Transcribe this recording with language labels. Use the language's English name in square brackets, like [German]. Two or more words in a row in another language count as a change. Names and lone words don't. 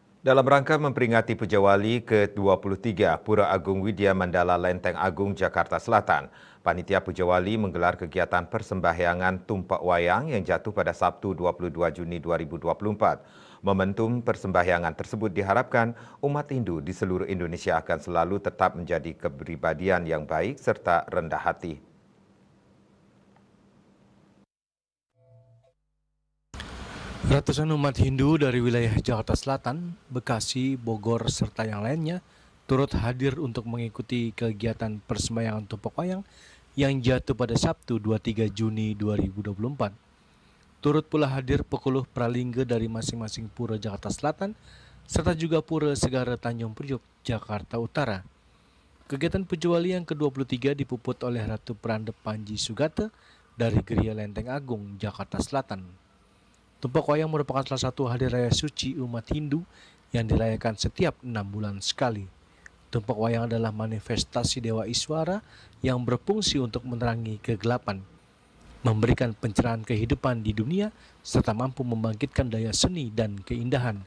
[Indonesian] Dalam rangka memperingati Pujawali ke-23 Pura Agung Widya Mandala Lenteng Agung, Jakarta Selatan, Panitia Pujawali menggelar kegiatan persembahyangan tumpak wayang yang jatuh pada Sabtu 22 Juni 2024. Momentum persembahyangan tersebut diharapkan umat Hindu di seluruh Indonesia akan selalu tetap menjadi kepribadian yang baik serta rendah hati. Ratusan umat Hindu dari wilayah Jakarta Selatan, Bekasi, Bogor, serta yang lainnya turut hadir untuk mengikuti kegiatan persembahyangan tumpak wayang yang jatuh pada Sabtu 23 Juni 2024. Turut pula hadir pekuluh pralingga dari masing-masing pura Jakarta Selatan, serta juga pura Segara Tanjung Priok, Jakarta Utara. Kegiatan Pujawali yang ke-23 dipuput oleh Ratu Prandep Panji Sugata dari Geria Lenteng Agung, Jakarta Selatan. Tumpak wayang merupakan salah satu hari raya suci umat Hindu yang dirayakan setiap 6 bulan sekali. Tumpak wayang adalah manifestasi Dewa Iswara yang berfungsi untuk menerangi kegelapan, memberikan pencerahan kehidupan di dunia, serta mampu membangkitkan daya seni dan keindahan.